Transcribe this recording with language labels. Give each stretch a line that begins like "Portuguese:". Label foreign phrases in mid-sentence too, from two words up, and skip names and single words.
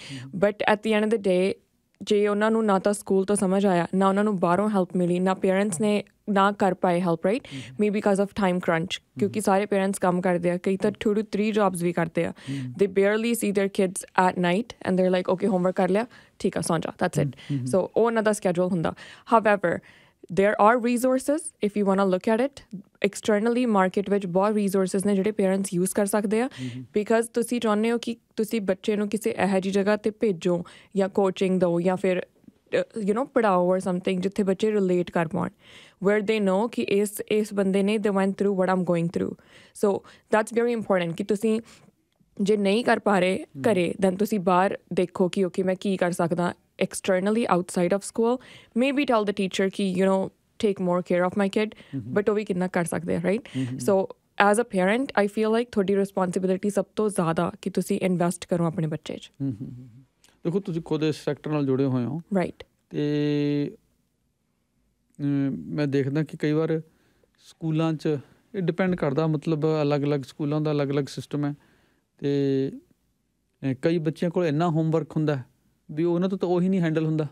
English: but at the end of the day
Punjabi: ਜੇ ਉਹਨਾਂ ਨੂੰ ਨਾ ਤਾਂ ਸਕੂਲ ਤੋਂ ਸਮਝ ਆਇਆ, ਨਾ ਉਹਨਾਂ ਨੂੰ ਬਾਹਰੋਂ ਹੈਲਪ ਮਿਲੀ, ਨਾ ਪੇਰੈਂਟਸ ਨੇ ਨਾ ਕਰ ਪਾਏ ਹੈਲਪ, ਰਾਈਟ?
English: may because of time crunch,
Punjabi: ਕਿਉਂਕਿ ਸਾਰੇ ਪੇਰੈਂਟਸ ਕੰਮ ਕਰਦੇ ਆ, ਕਈ ਤਾਂ 2 to 3 ਜੌਬਸ ਵੀ ਕਰਦੇ ਆ।
English: they barely see their kids at night and they're like okay
Punjabi: ਹੋਮਵਰਕ ਕਰ ਲਿਆ, ਠੀਕ ਆ, ਸੌਂ ਜਾ,
English: that's it.
Punjabi: ਸੋ ਉਹ ਉਹਨਾਂ ਦਾ ਸਕੈਜੂਲ ਹੁੰਦਾ। ਹਾਵੈਵਰ
English: there are resources if you want to look at it externally,
Punjabi: market ਵਿੱਚ ਬਹੁਤ resources ਨੇ ਜਿਹੜੇ parents use ਕਰ ਸਕਦੇ ਆ, because ਤੁਸੀਂ ਚਾਹੁੰਦੇ ਹੋ ਕਿ ਤੁਸੀਂ ਬੱਚੇ ਨੂੰ ਕਿਸੇ ਇਹੋ ਜਿਹੀ ਜਗ੍ਹਾ 'ਤੇ ਭੇਜੋ ਜਾਂ ਕੋਚਿੰਗ ਦਿਓ ਜਾਂ ਫਿਰ ਪੜ੍ਹਾਓ
English: or something
Punjabi: ਜਿੱਥੇ ਬੱਚੇ ਰਿਲੇਟ ਕਰ ਪਾਉਣ,
English: where they know
Punjabi: ਕਿ ਇਸ ਬੰਦੇ ਨੇ
English: they went through what I'm going through, so that's very important
Punjabi: ਕਿ ਤੁਸੀਂ ਜੇ ਨਹੀਂ ਕਰ ਪਾ ਰਹੇ ਘਰੇ
English: then
Punjabi: ਤੁਸੀਂ ਬਾਹਰ ਦੇਖੋ ਕਿ ਓਕੇ ਮੈਂ ਕੀ ਕਰ ਸਕਦਾ
English: externally outside of school, maybe tell the teacher ki take more care of my kid, but
Punjabi: ਉਹ ਵੀ ਕਿੰਨਾ ਕਰ ਸਕਦੇ ਆ,
English: right? So as a parent I feel like
Punjabi: ਤੁਹਾਡੀ responsibility ਸਭ ਤੋਂ ਜ਼ਿਆਦਾ ਕਿ ਤੁਸੀਂ ਇਨਵੈਸਟ ਕਰੋ ਆਪਣੇ ਬੱਚੇ 'ਚ। ਦੇਖੋ ਤੁਸੀਂ ਖੁਦ ਇਸ ਸੈਕਟਰ ਨਾਲ ਜੁੜੇ ਹੋਏ ਹੋ, ਰਾਈਟ? ਤੇ ਮੈਂ ਦੇਖਦਾ ਕਿ ਕਈ ਵਾਰ ਸਕੂਲਾਂ 'ਚ ਇਹ ਡਿਪੈਂਡ ਕਰਦਾ, ਮਤਲਬ ਅਲੱਗ-ਅਲੱਗ ਸਕੂਲਾਂ ਦਾ ਅਲੱਗ-ਅਲੱਗ ਸਿਸਟਮ ਹੈ, ਤੇ ਕਈ ਬੱਚਿਆਂ ਕੋਲ ਇੰਨਾ ਹੋਮਵਰਕ ਹੁੰਦਾ ਵੀ ਉਹਨਾਂ ਤੋਂ ਤਾਂ ਉਹੀ ਨਹੀਂ ਹੈਂਡਲ ਹੁੰਦਾ।